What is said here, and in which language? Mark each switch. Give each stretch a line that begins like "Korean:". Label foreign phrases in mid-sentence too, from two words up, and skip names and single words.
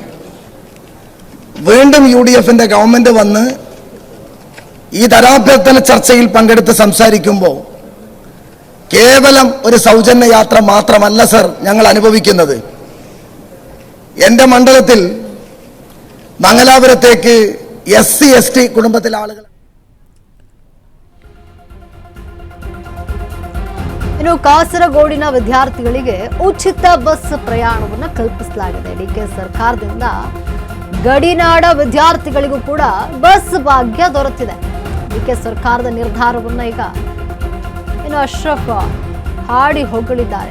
Malayalam: വീണ്ടും UDFന്റെ ഗവൺമെന്റ് വന്ന് ഈ ധനാഭ്യർത്ഥന ചർച്ചയിൽ പങ്കെടുത്ത് സംസാരിക്കുമ്പോൾ കേവലം ഒരു സൗജന്യ യാത്ര മാത്രമല്ല സർ ഞങ്ങൾ അനുഭവിക്കുന്നത്. എൻ്റെ മണ്ഡലത്തിൽ മംഗലാപുരത്തേക്ക് SC ST കുടുംബത്തിലെ ആളുകൾ
Kannada: ಇನ್ನು ಕಾಸರಗೋಡಿನ ವಿದ್ಯಾರ್ಥಿಗಳಿಗೆ ಉಚಿತ ಬಸ್ ಪ್ರಯಾಣವನ್ನು ಕಲ್ಪಿಸಲಾಗಿದೆ. ಡಿಕೆ ಸರ್ಕಾರದಿಂದ ಗಡಿನಾಡ ವಿದ್ಯಾರ್ಥಿಗಳಿಗೂ ಕೂಡ ಬಸ್ ಭಾಗ್ಯ ದೊರೆತಿದೆ. ಡಿಕೆ ಸರ್ಕಾರದ ನಿರ್ಧಾರವನ್ನು ಈಗ ಅಶ್ರಫ್ ಹಾಡಿ ಹೊಗಳಿದ್ದಾರೆ.